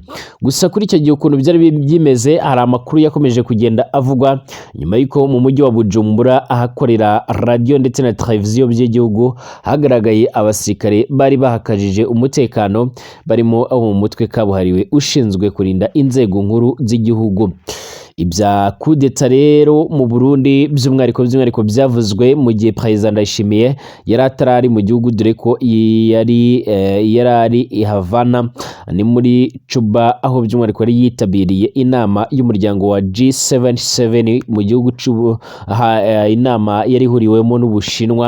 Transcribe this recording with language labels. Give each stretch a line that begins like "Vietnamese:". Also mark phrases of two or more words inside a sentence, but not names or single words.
Kinyarwanda: Gusa kuri icyo gihe ukuntu byari byimeze, hari amakuru yakomeje kugenda avugwa nyuma y'uko mu mujyi wa Bujumbura ahakorera radio ndetse na televiziyo by'igihugu hagaragaye abasirikare bari bahakajije umutekano, barimo abo mu mutwe kabuhariwe ushinzwe kurinda inzego nkuru z'igihugu. Ibya
French: coup d'etat
Kinyarwanda: rero mu Burundi by'umwihariko byavuzwe mu gihe Perezida Ndayishimiye yari atarari mu gihugu, dore ko yari i Havana ni muri Cuba, aho by'umwihariko yari yitabiriye inama y'umuryango wa G77 mu gihugu inama yari ihuriwemo n'Ubushinwa.